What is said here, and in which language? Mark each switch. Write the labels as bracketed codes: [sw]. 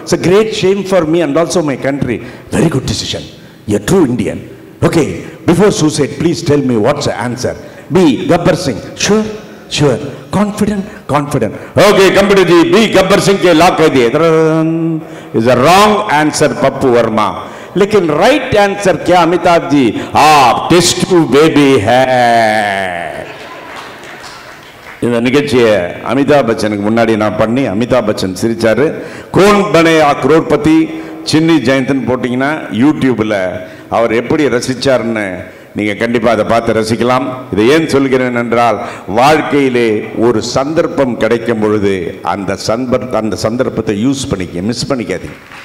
[en] It's a great shame for me and also my country. Very good decision. You're true Indian. Okay, before suicide, please tell me what's the answer. B. Gabbar Singh. Sure? Sure. Confident? Confident. [hi] Okay, computer ji, B. Gabbar Singh ke lock kar diye. [en] Is a wrong answer, Pappu Verma. [hi] लेकिन [en] right answer [hi] क्या अमिताभ जी? आप test tube baby है। [ta] இந்த நிகழ்ச்சியை அமிதாப் பச்சனுக்கு முன்னாடி நான் பண்ணி Amitabh Bachchan சிரிச்சாரு. Cone பனே crorepati Chinni Jayanthan போட்டிங்கன்னா யூடியூப்பில் அவர் எப்படி ரசித்தார்னு நீங்கள் கண்டிப்பாக அதை பார்த்து ரசிக்கலாம். இதை ஏன் சொல்கிறேன் என்றால், வாழ்க்கையிலே ஒரு சந்தர்ப்பம் கிடைக்கும் பொழுது அந்த சந்தர்ப்பத்தை யூஸ் பண்ணிக்க, மிஸ் பண்ணிக்காதீங்க.